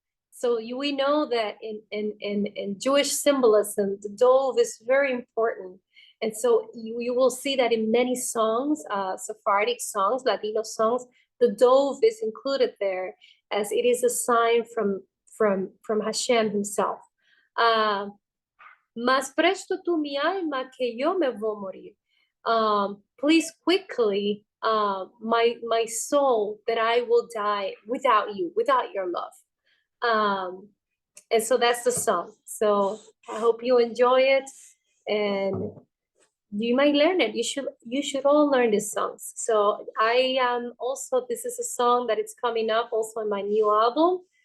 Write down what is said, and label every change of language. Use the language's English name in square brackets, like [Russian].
[English] So we know that in Jewish symbolism, the dove is very important. And so you will see that in many songs, Sephardic songs, Latino songs, the dove is included there as it is a sign from Hashem himself. [Ladino] Mas presto tu mi alma que yo me voy morir. [English] Please quickly, my soul, that I will die without you, without your love. And so that's the song. So I hope you enjoy it, and you might learn it. You should all learn these songs. So I also, this is a song that it's coming up also in my new album.